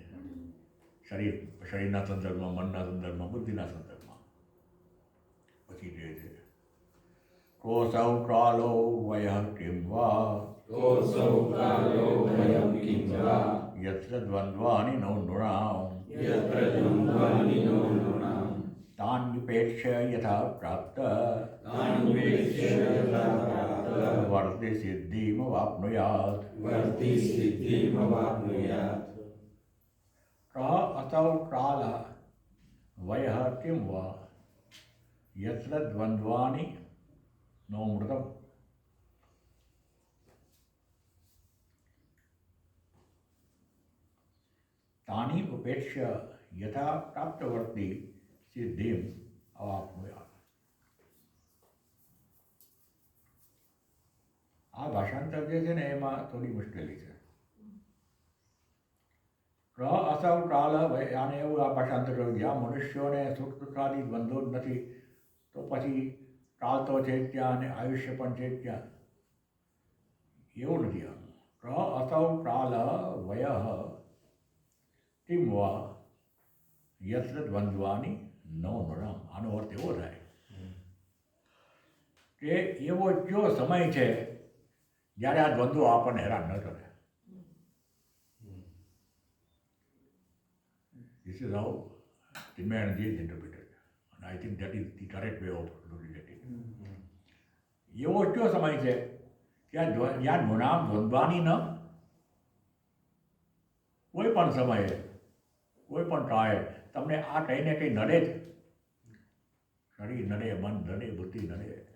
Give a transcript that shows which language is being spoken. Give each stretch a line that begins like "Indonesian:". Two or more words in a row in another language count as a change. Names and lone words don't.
Gujarati: શરીરના સંદર્ભમાં, મનના સંદર્ભમાં, બુદ્ધિના સંદર્ભમાં પછી જે છે
Sanskrit: કોસૌ કાલો વયઃ કિં વા યત્ર દ્વંદ્વાનિ નો નૃણામ તાન્યુપેક્ષ્ય યથા પ્રાપ્ત વર્તિ સિદ્ધિમવાપ્નુયાત. असौ काल वयः किं वा यत्र द्वन्द्वानि नो मृतम्. तानि उपेक्ष्य यथा प्राप्तवर्ती सिद्धिम् अवाप्नुयात्.
Gujarati: આ ભાષાંતર જે છે ને એમાં થોડી મુશ્કેલી છે.
Sanskrit: અસૌ કાલ
Gujarati: આને એવું આ ભાષાંતર કર્યું જ્યાં મનુષ્યોને સુખ દુઃખાદી બંધો જ નથી તો પછી કાલ તો છે ત્યાં અને આયુષ્ય પણ છે ત્યાં. એવું નથી.
Sanskrit: અસૌ કાલ વયઃ કિં વા યત્ર દ્વંદ્વાની નો નૃણામ.
Gujarati: આનો અર્થ એવો થાય કે એવો કયો સમય છે જ્યારે આ દ્વંદ્વો આપણને હેરાન ન કરે.
English: This is how Timmayanji is interpreted, and I think that is the correct way of looking at it.
Gujarati: એવો કયો સમય છે જ્યાં
Sanskrit: નૃણામ દ્વંદ્વાની ન,
Gujarati: કોઈ પણ સમયે કોઈ પણ કાળે તમને આ કંઈ ને કંઈ નડે જ. શરીર નડે, મન નડે, બુદ્ધિ નડે.